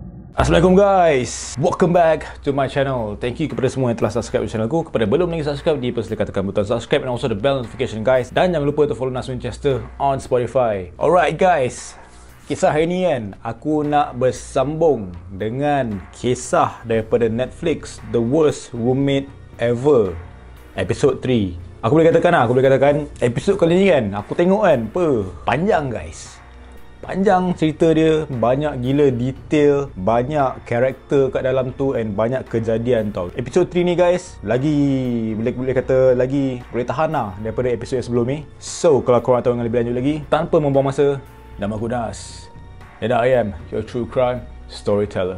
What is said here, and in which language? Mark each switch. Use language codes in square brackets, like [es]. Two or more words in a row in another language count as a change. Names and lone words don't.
[en] Assalamualaikum guys, welcome back to my channel. Thank you [ms] kepada semua yang telah subscribe channel aku. Kepada belum lagi subscribe, dipersilakan tekan butang subscribe [en] and also the bell notification guys. [ms] Dan jangan lupa untuk follow Nas Winchester on Spotify. [en] Alright guys, [ms] kisah hari ni kan, aku nak bersambung dengan kisah daripada Netflix, The Worst Roommate Ever, episode 3. Aku boleh katakan episod kali ni kan, aku tengok kan, panjang guys. Panjang cerita dia, banyak gila detail, banyak karakter kat dalam tu and banyak kejadian tau. Episod 3 ni guys, lagi boleh kata lagi boleh tahan lah daripada episod yang sebelum ni. So kalau korang tahu dengan lebih lanjut lagi, tanpa membuang masa, nama aku Nas, [en] and I am your true crime storyteller.